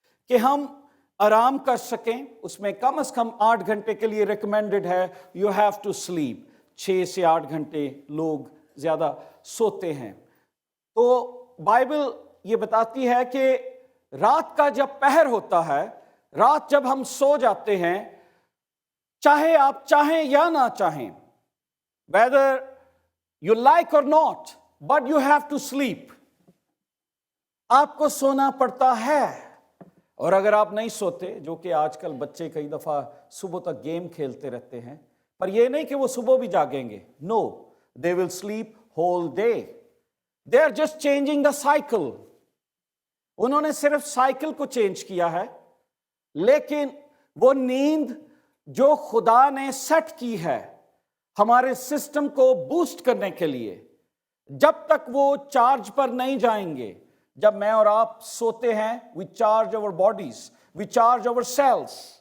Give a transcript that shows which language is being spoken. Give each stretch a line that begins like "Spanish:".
Urdu: کہ ہم آرام کر سکیں۔ اس میں کم از کم 8 گھنٹے کے لیے ریکمینڈڈ ہے،
English: You have to sleep.
Urdu: 6 سے 8 گھنٹے لوگ زیادہ سوتے ہیں۔ تو بائبل یہ بتاتی ہے کہ رات کا جب پہر ہوتا ہے، رات جب ہم سو جاتے ہیں، چاہے آپ چاہیں یا نہ چاہیں،
English: whether you like or not, but you have to sleep،
Urdu: آپ کو سونا پڑتا ہے۔ اور اگر آپ نہیں سوتے، جو کہ آج کل بچے کئی دفعہ صبح تک گیم کھیلتے رہتے ہیں، پر یہ نہیں کہ وہ صبح بھی جاگیں گے،
English: no, they will sleep whole day. They are just changing the cycle.
Urdu: انہوں نے صرف سائیکل کو چینج کیا ہے، لیکن وہ نیند جو خدا نے سیٹ کی ہے ہمارے سسٹم کو بوسٹ کرنے کے لیے، جب تک وہ چارج پر نہیں جائیں گے، جب میں اور آپ سوتے ہیں
English: we charge our bodies, we charge our cells،